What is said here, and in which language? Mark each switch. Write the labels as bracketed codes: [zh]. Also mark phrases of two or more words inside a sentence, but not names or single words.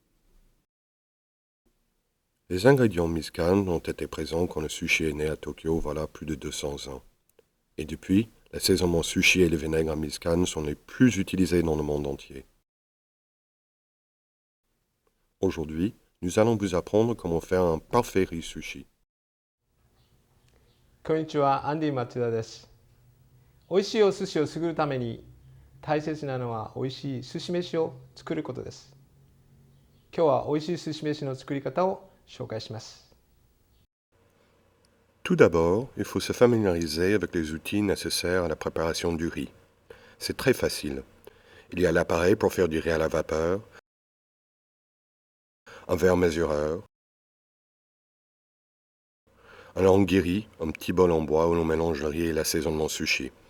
[fr] Les ingrédients Miss Can ont été présents quand le sushi est né à Tokyo voilà plus de 200 ans. Et depuis, l'assaisonnement sushi et le vinaigre Miss Can sont les plus utilisés dans le monde entier. Aujourd'hui, nous allons vous apprendre comment faire un parfait riz sushi. [ja] こんにちは、アンディ松田です。美味しいお寿司を作るために大切なのは美味しい寿司飯を作ることです。今日は美味しい寿司飯の作り方を紹介します。 [fr] Tout d'abord, il faut se familiariser avec les outils nécessaires à la préparation du riz. C'est très facile. Il y a l'appareil pour faire du riz à la vapeur, un verre mesureur, un ongiri, un petit bol en bois où l'on mélange le riz et l'assaisonnement sushi.